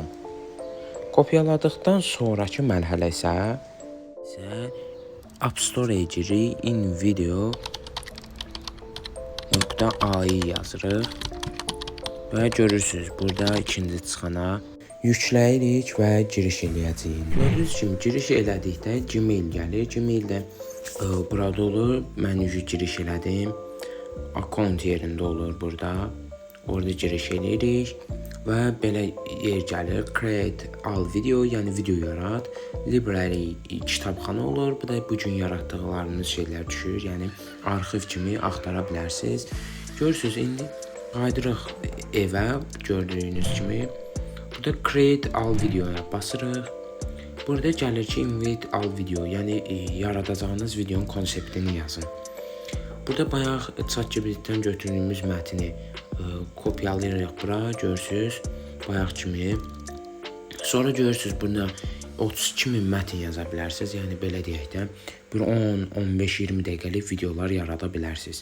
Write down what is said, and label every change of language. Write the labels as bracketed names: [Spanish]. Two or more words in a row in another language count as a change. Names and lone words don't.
[Azerbaijani] Kopyaladıqdan sonraki mərhələ isə App Store-a girik, InVideo .ai yazırıq və görürsünüz, burada ikinci çıxana yükləyirik və giriş eləyəcəyik. Gördüyünüz kimi giriş elədikdə Gmail gəlir. Gmaildə burada olur. Mən giriş elədim. Account yerində olur burada. Orada giriş eləyirik və belə yer gəlir. [English] Create all video, [Azerbaijani] yəni video yarat. Library kitabxana olur. Bu da bugün yaratdıqlarınız şeylər düşür. Yəni arxiv kimi axtara bilərsiniz. Görürsünüz, indi qaydırıq evə, gördüyünüz kimi. Burada [English] create all videoya [Azerbaijani] basırıq. Burada gəlir ki, [English] invite all video, [Azerbaijani] yəni yaradacağınız videonun konseptini yazın. Burada bayaq ChatGPT-dən götürdüyümüz mətni kopyalayırıq bura, görürsünüz, bayaq kimi. Sonra görürsünüz, burada 32.000 mətin yaza bilərsiniz, yəni belə deyək də, bir 10, 15, 20 dəqiqəlik videolar yarada bilərsiniz.